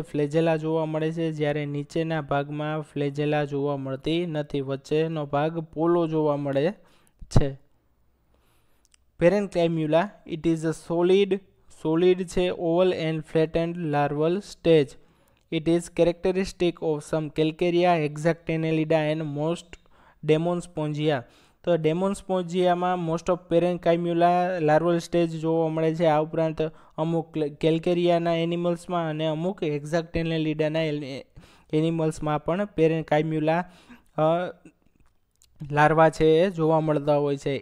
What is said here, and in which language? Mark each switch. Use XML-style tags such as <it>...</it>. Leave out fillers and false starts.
<gu>ફ્લેજેલા જોવા મળે છે, જ્યારે નીચેના ભાગમાં ફ્લેજેલા જોવા મળતી નથી. વચ્ચેનો ભાગ પોલો જોવા મળે છે. પેરેન્કાઇમ્યુલા.</gu> <en>It is a solid છે oval and flattened larval stage. It is characteristic of some Calcarea, Hexactinellida and most Demonspongia.</en> <gu>તો ડેમોન્સ્પોન્જિયામાં મોસ્ટ ઓફ પેરેન્કાઇમ્યુલા લાર્વલ સ્ટેજ જોવા મળે છે. આ ઉપરાંત અમુક કેલ્કેરિયાના એનિમલ્સમાં અને અમુક હેક્ઝાક્ટેનેલિડાના એનિમલ્સમાં પણ પેરેન્કાઇમ્યુલા લાર્વા છે એ જોવા મળતા હોય છે.</gu>